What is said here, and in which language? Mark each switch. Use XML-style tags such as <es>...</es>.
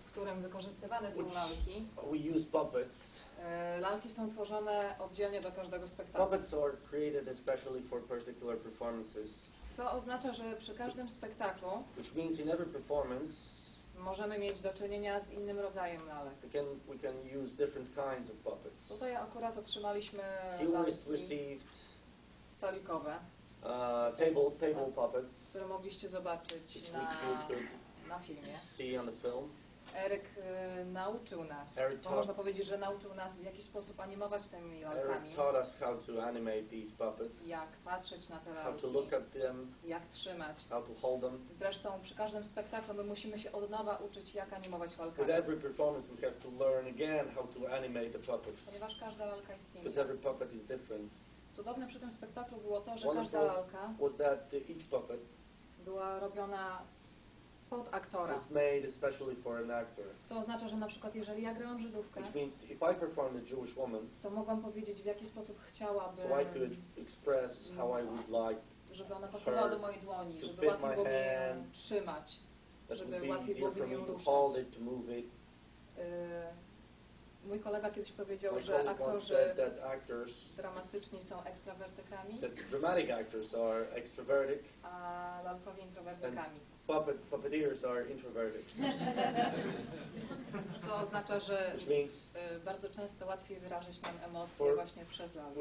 <pl>w którym wykorzystywane są lalki,</pl> <en>we use puppets.</en> <pl>Lalki są tworzone oddzielnie do każdego spektaklu.</pl> <en>Puppets are created especially for particular performances.</en> <pl>Co oznacza, że przy każdym spektaklu,</pl> <en>which means in every performance,</en> <pl>możemy mieć do czynienia z innym rodzajem lalek.</pl> <en>we can use different kinds of puppets.</en> <pl>Tutaj akurat otrzymaliśmy</pl> <en>received</en> <pl>stolikowe,</pl> <en>table puppets,</en> <pl>które mogliście zobaczyć na filmie.</pl> <en>See on the film.</en> <pl>Eryk nauczył nas, bo można powiedzieć, że nauczył nas, w jaki sposób animować tymi lalkami.</pl> <en>Eric taught us how to animate these puppets.</en> <pl>Jak patrzeć na te lalki.</pl> <en>How to look at them.</en> <pl>Jak trzymać.</pl> <en>How to hold them.</en> <pl>Zresztą przy każdym spektaklu my musimy się od nowa uczyć, jak animować lalkami.</pl> <en>With every performance we have to learn again how to animate the puppets.</en> <pl>Ponieważ każda lalka jest inna.</pl> <en>Because every puppet is different.</en> <pl>Cudowne przy tym spektaklu było to, że każda lalka</pl> <en>was that each puppet</en> <pl>była robiona pod aktora.</pl> <en>Was made especially for an actor.</en> <pl>Co oznacza, że na przykład jeżeli ja grałam Żydówkę,</pl> <en>which means if I performed a Jewish woman,</en> <pl>to mogłam powiedzieć, w jaki sposób chciałabym,</pl> <en>so I could express how I would like,</en> <pl>żeby ona pasowała do mojej dłoni, żeby łatwiej było mi ją trzymać, żeby łatwiej było mi ją ruszać. Mój kolega kiedyś powiedział, że aktorzy dramatyczni są ekstrawertykami,</pl> <en>dramatic actors are extrovertic,</en> <pl>a lalkowi introwertykami.</pl> <en>puppeteers are introverted.</en> <pl>Co oznacza, że</pl> <en>Which means</en> <pl>bardzo często łatwiej wyrazić nam emocje właśnie przez lalkę.</pl>